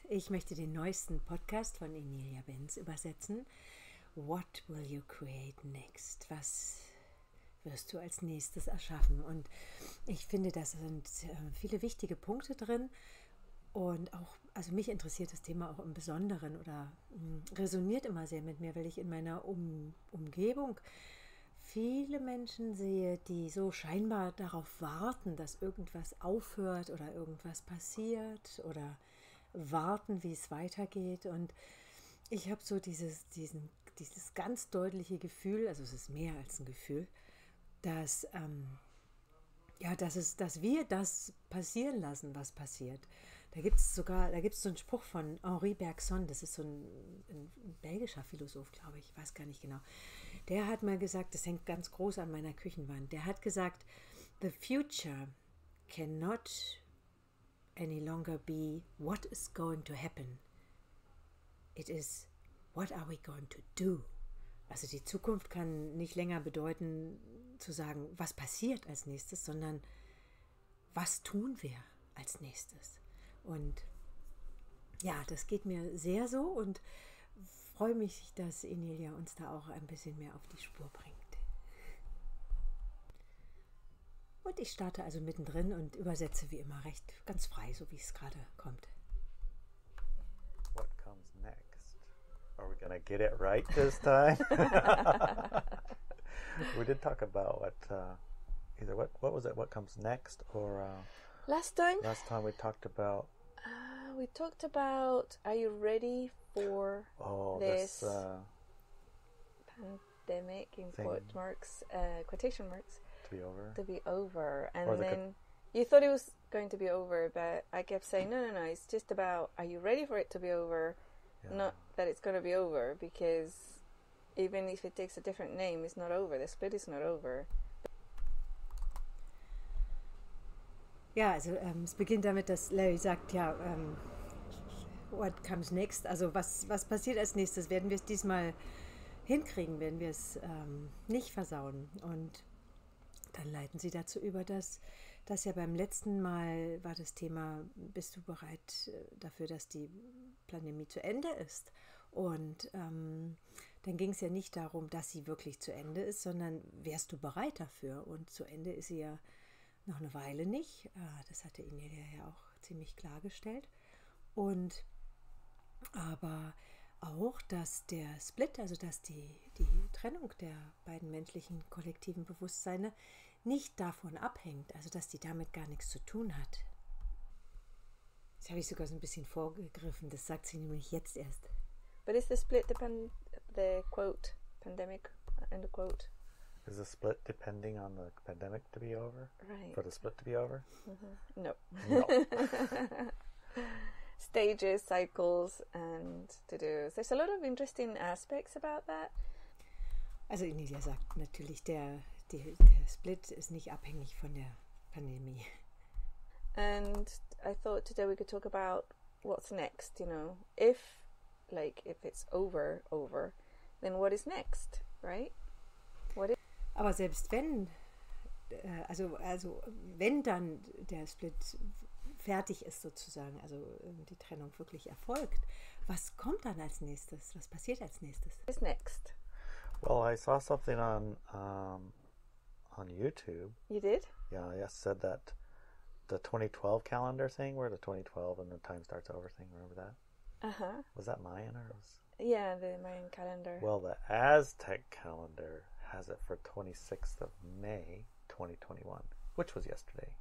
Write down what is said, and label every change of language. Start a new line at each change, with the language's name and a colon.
German: Ich möchte den neuesten Podcast von Inelia Benz übersetzen.
English: What will you create next?
German: Was wirst du als nächstes erschaffen? Und ich finde, da sind viele wichtige Punkte drin. Und auch, also mich interessiert das Thema auch im Besonderen oder resoniert immer sehr mit mir, weil ich in meiner Umgebung viele Menschen sehe, die so scheinbar darauf warten, dass irgendwas aufhört oder irgendwas passiert oder warten, wie es weitergeht. Und ich habe so dieses ganz deutliche Gefühl, also es ist mehr als ein Gefühl, dass dass wir das passieren lassen, was passiert. Da gibt es so einen Spruch von Henri Bergson, das ist so ein belgischer Philosoph, glaube ich, weiß gar nicht genau. Der hat mal gesagt, das hängt ganz groß an meiner Küchenwand, der hat gesagt,
English: the future cannot any longer be what is going to happen. It is what are we going to do?
German: Also die Zukunft kann nicht länger bedeuten, zu sagen, was passiert als nächstes, sondern was tun wir als nächstes. Und ja, das geht mir sehr so und freue mich, dass Inelia uns da auch ein bisschen mehr auf die Spur bringt. Und ich starte also mittendrin und übersetze wie immer recht ganz frei, so wie es gerade kommt.
English: What comes next? Are we going to get it right this time? We did talk about what was it? What comes next? Or last time we talked about. We talked about. Are you ready for this pandemic in quotation marks to be over? And then you thought it was going to be over, but I kept saying no. It's just about. Are you ready for it to be over? Yeah. Not that it's going to be over, because even if it takes a different name, it's not over. The split is not over.
German: Ja, also es beginnt damit, dass Larry sagt, ja,
English: what comes next?
German: Also was passiert als nächstes? Werden wir es diesmal hinkriegen? Werden wir es nicht versauen? Und dann leiten sie dazu über, dass ja beim letzten Mal war das Thema, bist du bereit dafür, dass die Pandemie zu Ende ist? Und dann ging es ja nicht darum, dass sie wirklich zu Ende ist, sondern wärst du bereit dafür? Und zu Ende ist sie ja noch eine Weile nicht. Das hatte Inelia ja auch ziemlich klargestellt. Und aber auch, dass der Split, also dass die Trennung der beiden menschlichen kollektiven Bewusstseine nicht davon abhängt, also dass die damit gar nichts zu tun hat. Das habe ich sogar so ein bisschen vorgegriffen, das sagt sie nämlich jetzt erst.
English: But is the split the quote, pandemic, end of quote? Is the split depending on the pandemic to be over? Right. For the split to be over? Mm-hmm. No. Stages, cycles, and to-dos. There's a lot of interesting aspects about that.
German: Also Inelia sagt natürlich, der Split ist nicht abhängig von der Pandemie.
English: And I thought today we could talk about what's next, If it's over, then what is next, right?
German: Aber selbst wenn, also wenn dann der Split fertig ist sozusagen, also die Trennung wirklich erfolgt, was kommt dann als nächstes? Was passiert als nächstes?
English: What is next? Well, I saw something on YouTube. You did? Yeah, yes, said that the 2012 calendar thing, where the 2012 and the time starts over thing, remember that? Uh-huh. Was that Mayan or was? Yeah, the Mayan calendar. Well, the Aztec calendar has it for 26th of May, 2021, which was yesterday.